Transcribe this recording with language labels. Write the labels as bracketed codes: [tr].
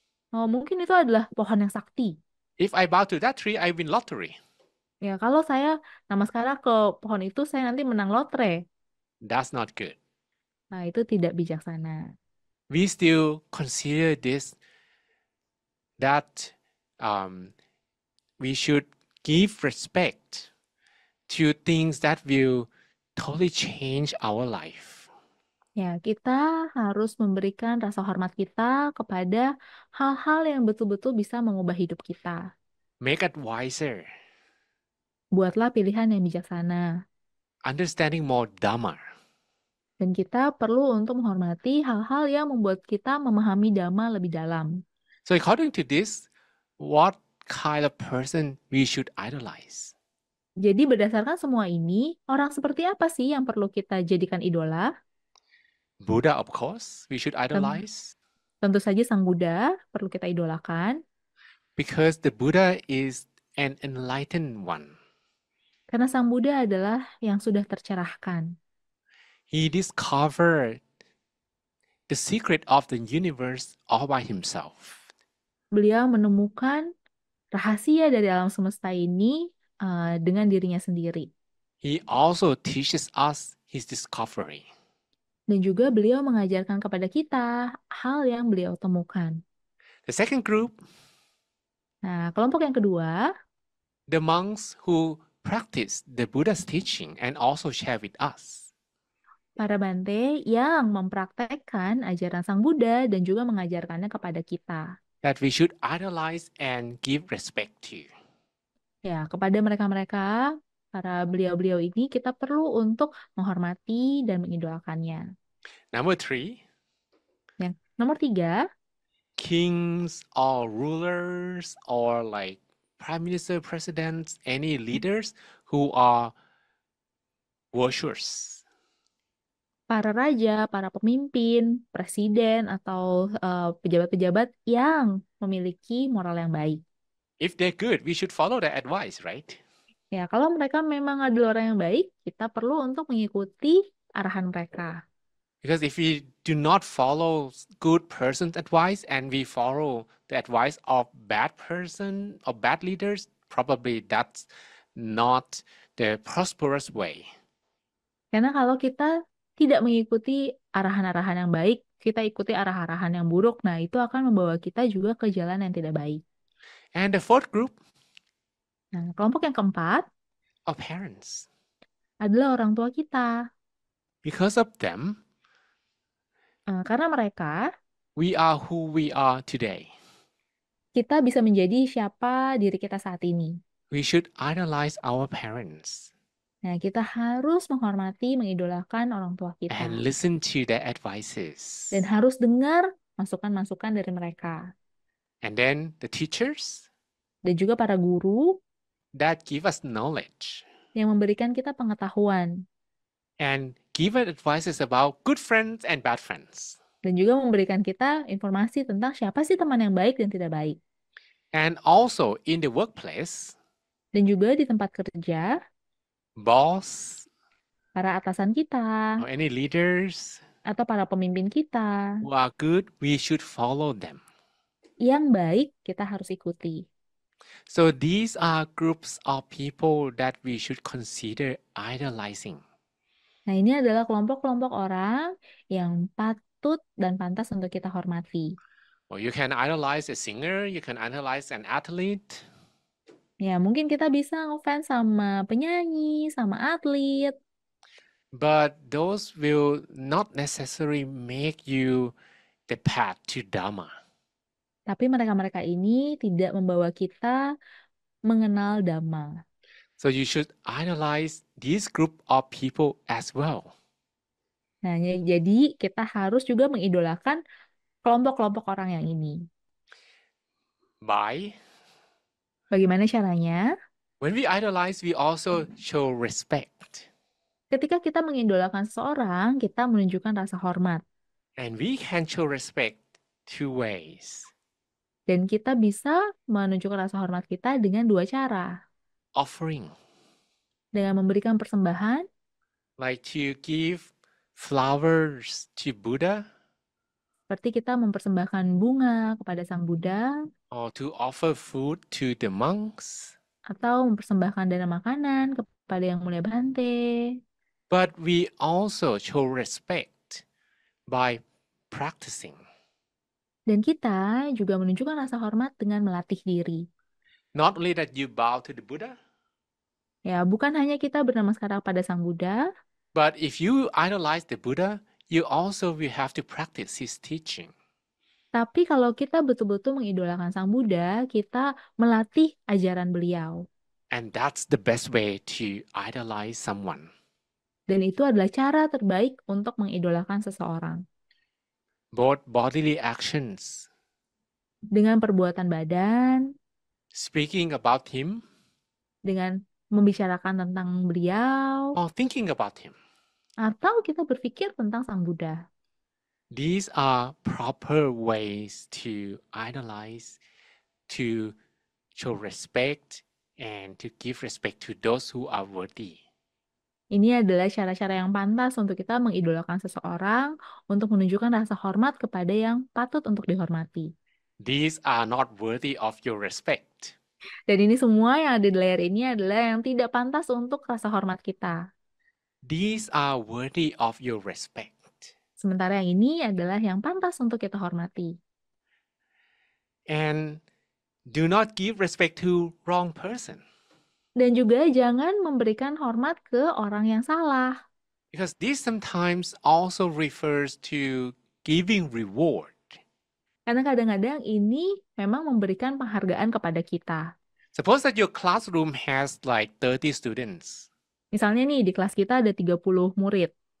[id] Oh, mungkin itu adalah pohon yang sakti. [en] If I bow to that tree, I win lottery. [id] Ya, kalau saya namaskara ke pohon itu, saya nanti menang lotre. [en] That's not good. [id] Nah, itu tidak bijaksana. [en] We still consider this that we should give respect to things that will totally change our life. [id] Ya, kita harus memberikan rasa hormat kita kepada hal-hal yang betul-betul bisa mengubah hidup kita. [en] Make it wiser, [id] Buatlah pilihan yang bijaksana. [en] understanding more Dhamma. [id] Dan kita perlu untuk menghormati hal-hal yang membuat kita memahami Dhamma lebih dalam. [en] So according to this, what kind of person we should idolize? [id] Jadi berdasarkan semua ini, orang seperti apa sih yang perlu kita jadikan idola? [en] Buddha, of course, we should idolize. [id] Tentu saja Sang Buddha perlu kita idolakan. [en] Because the Buddha is an enlightened one. [id] Karena Sang Buddha adalah yang sudah tercerahkan. [en] He discovered the secret of the universe all by himself. [id] Beliau menemukan rahasia dari alam semesta ini dengan dirinya sendiri. [en] He also teaches us his discovery. [id] Dan juga beliau mengajarkan kepada kita hal yang beliau temukan. [en] The second group, [id] Nah, kelompok yang kedua, [en] the monks who practice the Buddha's teaching and also share with us. [id] para bante yang mempraktekkan ajaran Sang Buddha dan juga mengajarkannya kepada kita. [en] That we should idolize and give respect to. [id] Ya, kepada mereka-mereka, para beliau-beliau ini kita perlu untuk menghormati dan mengidolakannya. [en] Number 3, [id] Yang nomor 3, [en] kings or rulers or like prime minister, presidents, any leaders who are virtuous. [id] Para raja, para pemimpin, presiden, atau pejabat-pejabat yang memiliki moral yang baik. [en] If they're good, we should follow their advice, right? [id] Ya, kalau mereka memang adalah orang yang baik, kita perlu untuk mengikuti arahan mereka. [en] Because if we do not follow good person's advice and we follow the advice of bad person or bad leaders, probably that's not the prosperous way. [id] Karena kalau kita tidak mengikuti arahan-arahan yang baik, kita ikuti arah-arahan yang buruk, nah itu akan membawa kita juga ke jalan yang tidak baik. [en] And the fourth group [id] Nah, kelompok yang keempat [en] are parents. [id] adalah orang tua kita. [en] Because of them, [id] Karena mereka, [en] we are who we are today. [id] kita bisa menjadi siapa diri kita saat ini. [en] We should idolize our parents [id] Nah, kita harus menghormati, mengidolakan orang tua kita. [en] and listen to their advices. [id] Dan harus dengar masukan-masukan dari mereka. [en] And then the teachers [id] Dan juga para guru [en] that give us knowledge [id] yang memberikan kita pengetahuan. [en] and give us advices about good friends and bad friends. [id] Dan juga memberikan kita informasi tentang siapa sih teman yang baik dan tidak baik. [en] And also in the workplace, [id] Dan juga di tempat kerja, [en] boss [id] para atasan kita, [en] or any leaders [id] atau para pemimpin kita, [en] who are good, we should follow them. [id] yang baik kita harus ikuti. [en] So these are groups of people that we should consider idolizing. [id] Nah, ini adalah kelompok-kelompok orang yang patut dan pantas untuk kita hormati. [en] Or you can idolize a singer, you can idolize an athlete, [id] Ya, mungkin kita bisa ngefans sama penyanyi, sama atlet, [en] but those will not necessarily make you the path to Dharma. [id] tapi mereka-mereka ini tidak membawa kita mengenal Dhamma. [en] So you should idolize this group of people as well. [id] Nah, jadi kita harus juga mengidolakan kelompok-kelompok orang yang ini. [en] By [id] Bagaimana caranya? [en] when we idolize, we also show respect. [id] Ketika kita mengidolakan seseorang, kita menunjukkan rasa hormat. [en] And we can show respect two ways. [id] Dan kita bisa menunjukkan rasa hormat kita dengan dua cara. [en] Offering, [id] Dengan memberikan persembahan, [en] like to give flowers to Buddha [id] seperti kita mempersembahkan bunga kepada Sang Buddha, [en] or to offer food to the monks. [id] atau mempersembahkan dana makanan kepada Yang Mulia Bhante. [en] But we also show respect by practicing. [id] Dan kita juga menunjukkan rasa hormat dengan melatih diri. [en] Not only that you bow to the Buddha, [id] Ya, bukan hanya kita bernamaskara pada Sang Buddha, [en] but if you idolize the Buddha, you also will have to practice his teaching. [id] tapi kalau kita betul-betul mengidolakan Sang Buddha, kita melatih ajaran beliau. [en] And that's the best way to idolize someone. [id] Dan itu adalah cara terbaik untuk mengidolakan seseorang. [en] Both bodily actions, [id] Dengan perbuatan badan, [en] speaking about him, [id] dengan membicarakan tentang beliau, [en] or thinking about him. [id] atau kita berpikir tentang Sang Buddha. [en] These are proper ways to idolize, to show respect, and to give respect to those who are worthy. [id] Ini adalah cara-cara yang pantas untuk kita mengidolakan seseorang, untuk menunjukkan rasa hormat kepada yang patut untuk dihormati. [en] These are not worthy of your respect. [id] Dan ini semua yang ada di layar ini adalah yang tidak pantas untuk rasa hormat kita. [en] These are worthy of your respect. [id] Sementara yang ini adalah yang pantas untuk kita hormati. [en] And do not give respect to wrong person, [id] Dan juga jangan memberikan hormat ke orang yang salah. [en] because this sometimes also refers to giving reward. [id] Karena kadang-kadang ini memang memberikan penghargaan kepada kita. [en] Suppose that your classroom has like 30 students. [id] Misalnya nih, di kelas kita ada 30 murid.